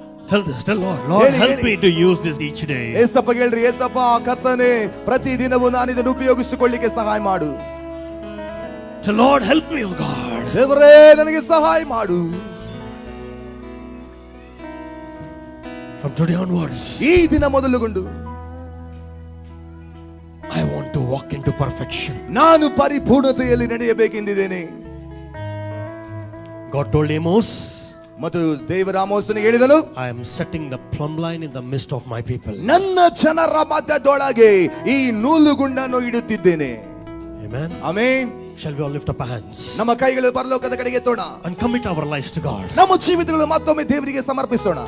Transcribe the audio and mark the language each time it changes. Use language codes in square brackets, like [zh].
[en] Tell this, tell Lord, Lord, help me to use this each day. [kn] Yesappa ಹೇಳ್ರಿ, ಏಸಪ್ಪ ಕರ್ತನೇ, ಪ್ರತಿ ದಿನವೂ ನಾನು ಇದನ್ನು ಉಪಯೋಗಿಸಿಕೊಳ್ಳಿಕ್ಕೆ ಸಹಾಯ ಮಾಡು. [en] Tell Lord, help me, oh God. [kn] ದೇವರೇ, ನನಗೆ ಸಹಾಯ ಮಾಡು. [en] From today onwards, [kn] ಈ ದಿನ ಮೊದಲುಗೊಂಡು [en] I want to walk into perfection. [kn] ನಾನು ಪರಿಪೂರ್ಣತೆಯಲ್ಲಿ ನಡೆಯಬೇಕೆಂದಿದ್ದೇನೆ. [en] God told Amos, [kn] ಮತ್ತು ದೇವರ ಆಮೋಸನಿಗೆ ಹೇಳಿದನು, [en] I am setting the plumb line in the midst of my people. [kn] ನನ್ನ ಜನರ ಮಧ್ಯದೊಳಗೆ ಈ ನೂಲುಗುಂಡನ್ನು ಇಡುತ್ತಿದ್ದೇನೆ. [en] Amen. [kn] Amen. [en] Shall we all lift up our hands [kn] ನಮ್ಮ ಕೈಗಳು ಪರಲೋಕದ ಕಡೆಗೆ ಎತ್ತೋಣ. [en] and commit our lives to God? [kn] ನಮ್ಮ ಜೀವಿತಗಳು ಮತ್ತೊಮ್ಮೆ ದೇವರಿಗೆ ಸಮರ್ಪಿಸೋಣ.